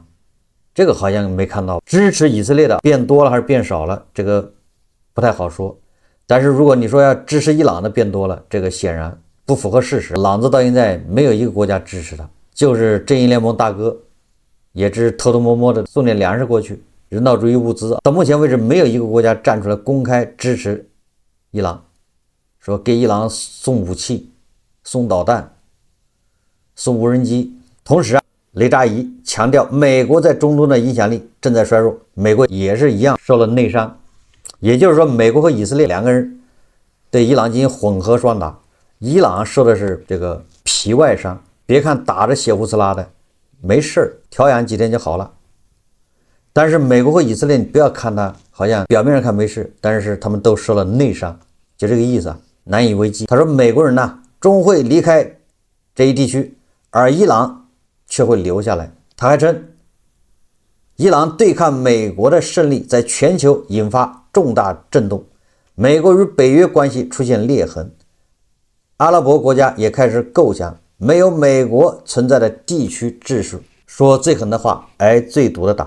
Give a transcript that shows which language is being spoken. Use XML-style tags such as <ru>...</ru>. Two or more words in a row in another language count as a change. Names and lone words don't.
<zh>這個好像沒看到。支持以色列的變多了還是變少了，這個不太好說。但是如果你說要支持伊朗的变多了，这个显然不符合事實。朗子到現在沒有一個國家支持他，就是正義聯盟大哥也只偷偷摸摸的送點糧食過去，人道主義物資。到目前為止沒有一個國家站出來公開支持伊朗，說給伊朗送武器、送導彈、送無人機。同時雷扎伊強調美國在中東的影響力正在衰弱，美國也是一樣受了內傷。也就是說美國和以色列兩個人對伊朗進行混合雙打，伊朗受的是這個皮外傷，別看打着血呼呲啦的沒事兒，調養幾天就好了。但是美國和以色列你不要看他好像表面上看沒事，但是他們都受了內傷，就這個意思，難以為繼。他說美國人呢終會離開這一地區，而伊朗卻會留下來。他還稱伊朗對抗美國的勝利在全球引發重大震動，美國與北約關係出現裂痕，阿拉伯國家也開始構想沒有美國存在的地區秩序，說最狠的話挨最毒的打。</zh>